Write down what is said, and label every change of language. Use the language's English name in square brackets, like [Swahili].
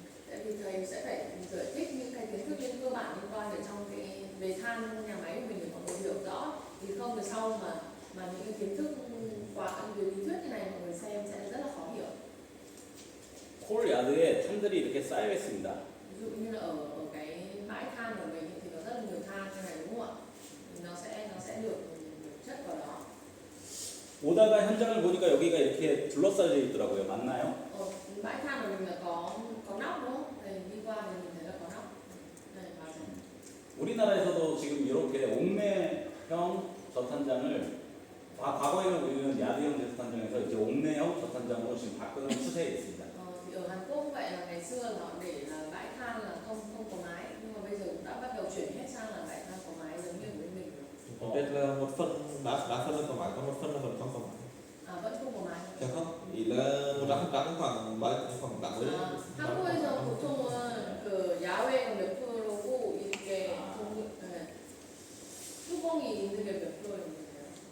[Vietnamese] Tại vì thầy sẽ phải giải thích những cái kiến thức cơ bản liên quan ở trong cái về than nhà máy của mình để mọi người hiểu rõ, thì không thì sau mà những cái kiến thức qua về lý thuyết như này mọi người xem sẽ rất là khó hiểu. [Korean] 콜 야드에 탄들이 이렇게 쌓여 있습니다. [Vietnamese] Ví dụ như là ở cái bãi than của mình thì có rất là nhiều than như này đúng không ạ? Thì nó sẽ được chất vào đó. [Korean] 오다가 현장을 보니까 여기가 이렇게 둘러싸여 있더라고요. 맞나요? [Vietnamese] Bãi than của mình là có nóc đúng không? Đây, đi qua thì mình thấy là có nóc. Đây, [Korean] 맞아요. 우리나라에서도 지금 이렇게 옥내형 저탄장을 과거에는 우리는 야드형 저탄장에서 이제 옥내형 저탄장으로 지금 바꾸는 추세에 있습니다. [Vietnamese] Thì ở Hàn Quốc vậy là ngày xưa là họ để là bãi than là không có mái, nhưng mà bây giờ cũng đã bắt đầu chuyển hết sang là bãi than có mái giống như ở bên mình rồi. Còn đây là một phần đá phân là có mái, còn một phần là vẫn không có mái. Vẫn không có mái. Chắc không? Ý là 100% khoảng 80. [Korean] 한국에서 보통은 그 야외가 몇 프로고 이렇게 수공이 있는 게 몇 프로 있는데요?